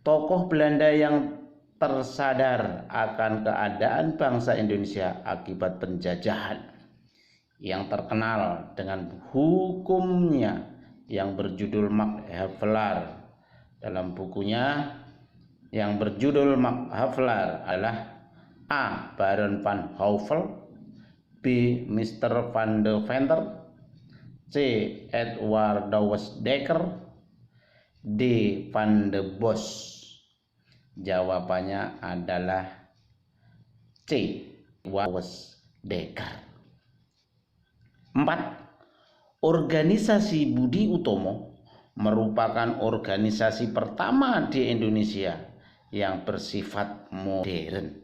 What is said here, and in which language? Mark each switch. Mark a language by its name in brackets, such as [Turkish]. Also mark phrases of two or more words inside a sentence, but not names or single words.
[Indonesian] Tokoh Belanda yang tersadar akan keadaan bangsa Indonesia akibat penjajahan, yang terkenal dengan hukumnya yang berjudul Maghflar. Dalam bukunya yang berjudul Maghflar adalah A. Baron van Houvel, B. Mr. van de Venter, C. Edward Douwes Dekker, D. Van de Bos. Jawabannya adalah C. Douwes Dekker. 4. Organisasi Budi Utomo merupakan organisasi pertama di Indonesia yang bersifat modern.